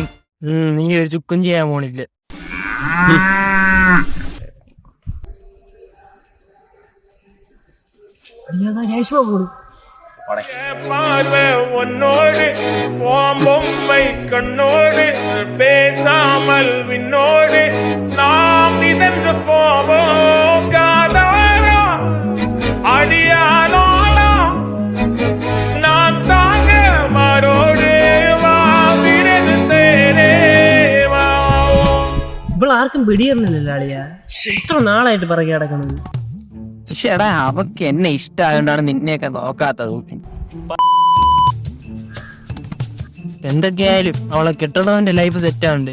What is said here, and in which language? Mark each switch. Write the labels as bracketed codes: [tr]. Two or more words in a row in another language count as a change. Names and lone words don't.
[ml] നീ ഒരു ചുക്കും ചെയ്യാൻ പോണില്ല. [ta] பொம்மை கண்ணோடு பேசாமல் விண்ணோடு நாம் மிதந்து போவோம். காதாரா அடியானோலா நான் தாங்க மாறோடு വാ. [ml] ഇവളാർക്കും പിടിയിരുന്നില്ലല്ലോ അളിയാ. ഇത്ര നാളായിട്ട് പറകെ കിടക്കണത്. പക്ഷേടാ അവക്ക് എന്നെ ഇഷ്ടമായോണ്ടാണ് നിന്നെയൊക്കെ നോക്കാത്തത്. എന്തൊക്കെയായാലും അവളെ കെട്ടണവന്റെ ലൈഫ് സെറ്റാണ്ട്.